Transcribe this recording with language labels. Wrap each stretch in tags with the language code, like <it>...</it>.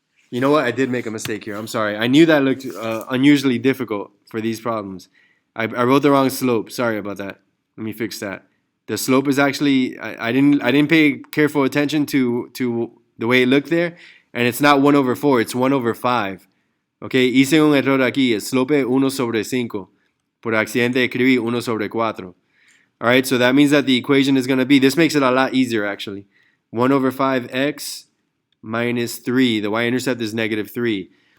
<en>You know what? I did make a mistake here. I'm sorry. I knew that looked unusually difficult for these problems. I wrote the wrong slope. Sorry about that. Let me fix that. The slope is actually... I didn't pay careful attention to the way it looked there. And it's not 1 over 4. It's 1 over 5.</en> <es>Okay, hice un error aquí. El slope es 1 sobre 5. Por accidente escribí 1 sobre 4.</es> <en>All right, so that means that the equation is going to be, this makes it a lot easier actually. 1 over 5x minus 3. The y-intercept is negative 3.</en>